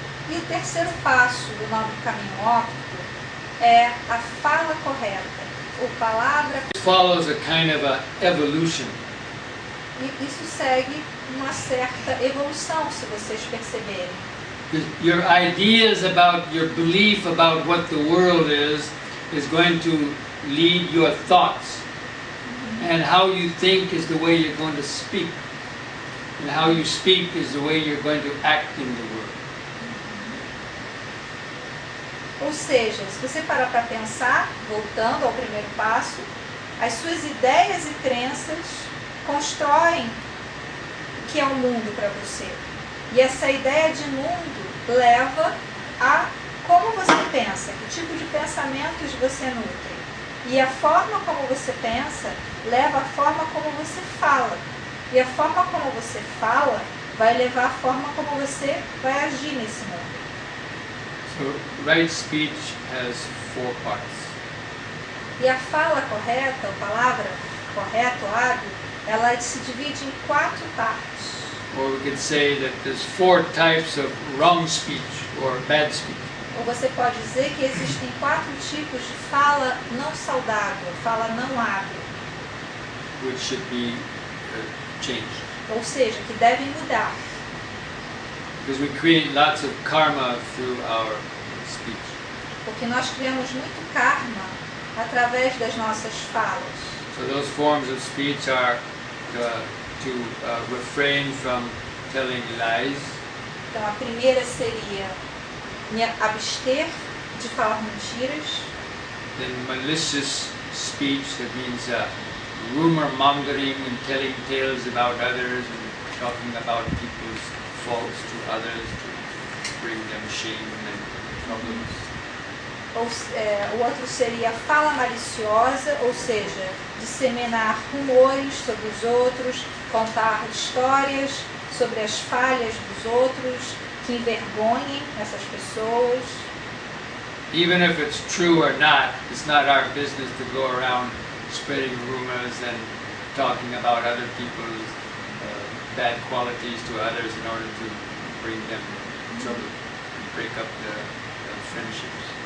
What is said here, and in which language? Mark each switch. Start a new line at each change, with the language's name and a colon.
Portuguese: E o terceiro passo do nobre caminho óptico é a fala correta, ou palavra.
English: It follows a kind of a evolution.
Portuguese: E isso segue uma certa evolução, se vocês perceberem.
English: Your ideas about, your belief about what the world is going to lead your thoughts. And how you think is the way you're going to speak. And how you speak is the way you're going to act in the world.
Portuguese: Ou seja, se você parar para pensar, voltando ao primeiro passo, as suas ideias e crenças constroem o que é o mundo para você. E essa ideia de mundo leva a como você pensa, que tipo de pensamentos você nutre. E a forma como você pensa leva a forma como você fala. E a forma como você fala vai levar a forma como você vai agir nesse mundo.
English: So, right speech has 4 parts.
Portuguese: E a fala correta, a palavra correta, o hábil, ela se divide em 4 partes.
English: Or we could say that there's 4 types of wrong speech or bad speech.
Portuguese: Ou você pode dizer que existem 4 tipos de fala não saudável, fala não hábil.
English: Which should be changed.
Portuguese: Ou seja, que devem mudar.
English: Because we create lots of karma through our speech.
Portuguese: Porque nós criamos muito karma através das nossas falas.
English: So those forms of speech are to refrain from telling lies.
Portuguese: Então a primeira seria me abster de falar mentiras.
English: Then malicious speech, that means rumor mongering and telling tales about others and talking about people's faults to others to bring them shame and problems.
Portuguese: O outro seria fala maliciosa, ou seja, disseminar rumores sobre os outros, contar histórias sobre as falhas dos outros, que envergonhem essas pessoas.
English: Even if it's true or not, it's not our business to go around spreading rumors and talking about other people's bad qualities to others in order to bring them trouble and break up the friendships.